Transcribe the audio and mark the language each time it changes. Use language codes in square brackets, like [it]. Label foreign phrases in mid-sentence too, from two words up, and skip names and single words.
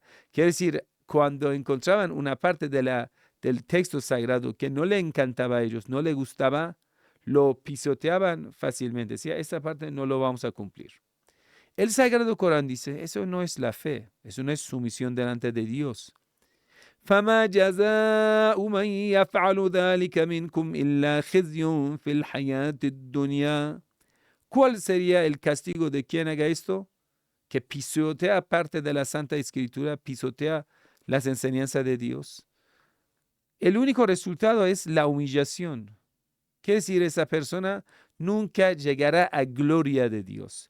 [es] Quiere decir, cuando encontraban una parte del texto sagrado que no le encantaba a ellos, no le gustaba, lo pisoteaban fácilmente. Decía, esa parte no lo vamos a cumplir. El Sagrado Corán dice, eso no es la fe, eso no es sumisión delante de Dios. [ar] فما جزاء من يفعل ذلك منكم إلا خزي في الحياة الدنيا. [es] ¿Cuál sería el castigo de quien haga esto? Que pisotea parte de la Santa Escritura, pisotea las enseñanzas de Dios. El único resultado es la humillación. Quiere decir, esa persona nunca llegará a gloria de Dios.